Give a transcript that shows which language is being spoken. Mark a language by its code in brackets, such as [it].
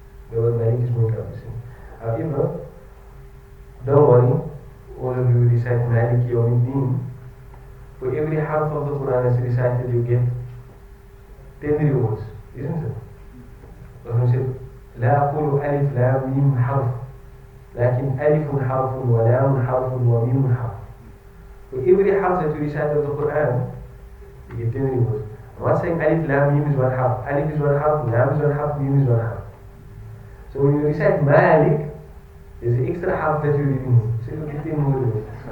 [en] The word Malik is more encompassing. However, don't worry, all of you recite Maliki Yawmiddin. For every half of the Quran that's recited, you get 10 rewards, isn't it? Rasul said, [ar] لا أقول ألف لام ميم حرف لكن ألف حرف ولام حرف وميم حرف. [en] For every half that you recite of the Quran, you get 10 rewards. I'm not saying Alif Lam Mim is one half. Alif is one half, Lam is one half, Mim is one half. So when you recite Malik, there's the extra half that you're reading. So you get 10 more rewards.